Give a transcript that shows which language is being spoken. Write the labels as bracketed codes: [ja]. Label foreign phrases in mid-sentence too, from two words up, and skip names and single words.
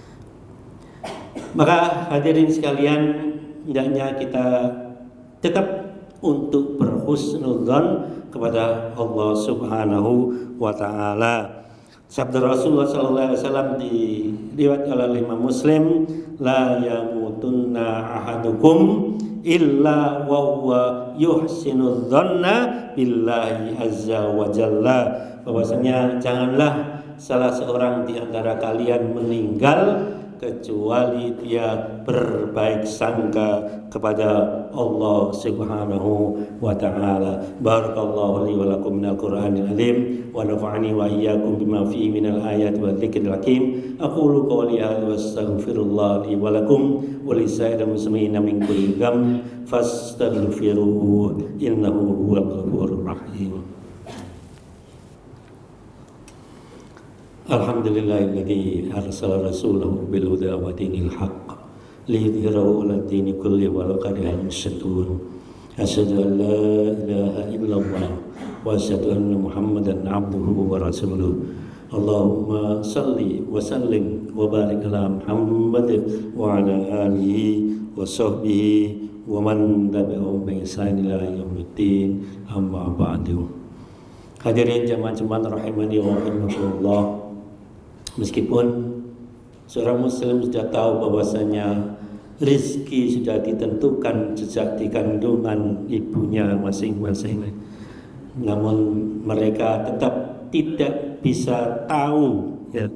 [id] Maka hadirin sekalian, hendaknya kita tetap untuk berhusnudzon kepada Allah [ar] سبحانه وتعالى. [id] Sabda Rasulullah [ar] صلى الله عليه وسلم [id] diriwayatkan oleh Imam Muslim, [ar] "لا يموتن أحدكم إلا وهو يحسن الظن بالله عز وجل." [id] Bahwasanya janganlah salah seorang di antara kalian meninggal kecuali dia berbaik sangka kepada Allah [ar] سبحانه وتعالى. بارك الله لي ولكم من القرآن العظيم ونفعني وإياكم بما فيه من الآيات والذكر الحكيم. أقول قولي هذا وأستغفر الله لي ولكم ولسائر المسلمين من كل ذنب فاستغفروه إنه هو الغفور الرحيم. الحمد لله الذي أرسل رسوله بالهدى ودين الحق ليظهره على الدين كله ولو كره المشركون. أشهد أن لا إله إلا الله وأشهد أن محمدا عبده ورسوله. اللهم صل وسلم وبارك على محمد وعلى آله وصحبه ومن تبعهم بإحسان إلى يوم الدين. أما بعد. [id] Hadirin jamaah-jamaah [ar] رحمني ورحمكم الله. [id] Meskipun seorang muslim sudah tahu bahwasanya rizki sudah ditentukan sejak di kandungan ibunya masing-masing, namun mereka tetap tidak bisa tahu, ya.